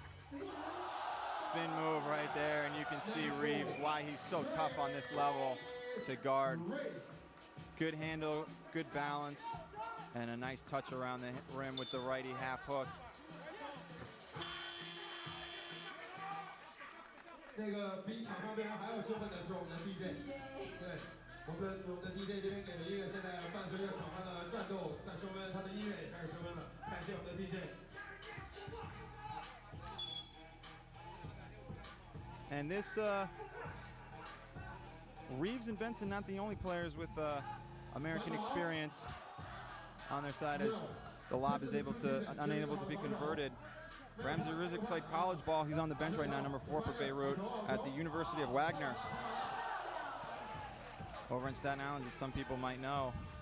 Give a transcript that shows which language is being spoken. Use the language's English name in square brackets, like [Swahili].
[English] Spin move right there, and you can see Reeves, why he's so tough on this level to guard. Good handle, good balance, and a nice touch around the rim with the righty half hook. [Chinese] 那个比场上对人还要兴奋的是我们的 DJ， 对，我们的 DJ 这边给的音乐现在伴随着场上的战斗在升温，他的音乐也开始升温了，感谢我们的 DJ。 [English] And this Reeves and Benson not the only players with American experience on their side, as the lob is unable to be converted. Ramsey Rizek played college ball. He's on the bench right now, number 4 for Beirut at the University of Wagner over in Staten Island, as some people might know.